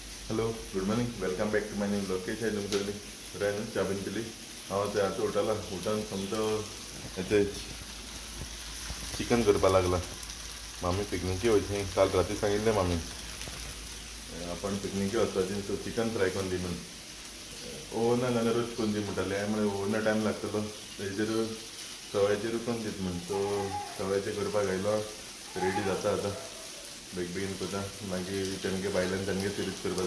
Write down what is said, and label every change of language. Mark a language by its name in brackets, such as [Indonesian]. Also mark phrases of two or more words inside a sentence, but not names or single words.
[English] hello good morning welcome back to my new blog [Marathi] कशी आहे तुमची सगळी बरं आहे ना [English] च्या बीन [Konkani] पिली हांव ते आतां उठून समजो येते चिकन करपा लागला मामी पिकनिकी वयची काल राती सांगिल्लें मामी आपण पिकनिकी वचपाची सो चिकन फ्राय करून दी म्हणून ओव्हनान जाल्यार रोस्ट करून दी म्हणटाले हांवें म्हळें ओव्हना टायम लागतलो तेजेर सवायचेर करून दीत म्हण सो सवायचेर करपाक आयलो रेडी जाता आतां बेगीन करता मागीर तेमगे बायलांक तेमगे सिरीज करपा